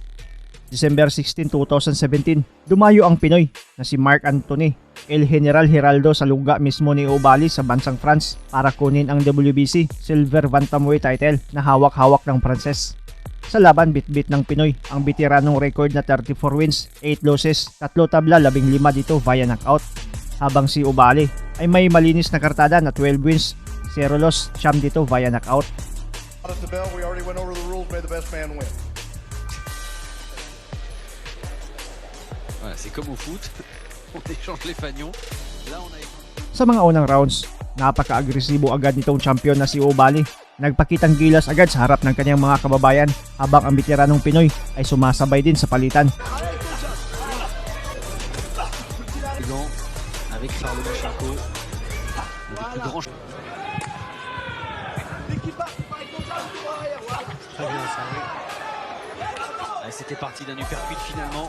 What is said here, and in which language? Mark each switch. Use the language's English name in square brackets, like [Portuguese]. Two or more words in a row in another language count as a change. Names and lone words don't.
[Filipino] December 16, 2017, dumayo ang Pinoy na si Marc Anthony, El General Hiraldo sa luga mismo ni Oubaali sa bansang France para kunin ang WBC Silver Bantamweight title na hawak-hawak ng Pranses. Sa laban bit-bit ng Pinoy ang bitiranong record na 34 wins, 8 losses, 3 tabla, 15 dito [English] via knockout. [Filipino] Habang si Oubaali ay may malinis na kartada na 12 wins, 0 loss, 9 dito [English] via knockout. [French] Voilà, c'est comme au foot. On échange les fagnons. Là, on a... [Filipino] Sa mga unang rounds, napaka-agresibo agad nitong champion na si Oubaali. Nagpakitang gilas agad sa harap ng kanyang mga kababayan habang ang bitiranong Pinoy ay sumasabay din sa palitan. [French] Avec Charles Lomachenko. Très bien, ça, oui. C'était parti d'un uppercut finalement.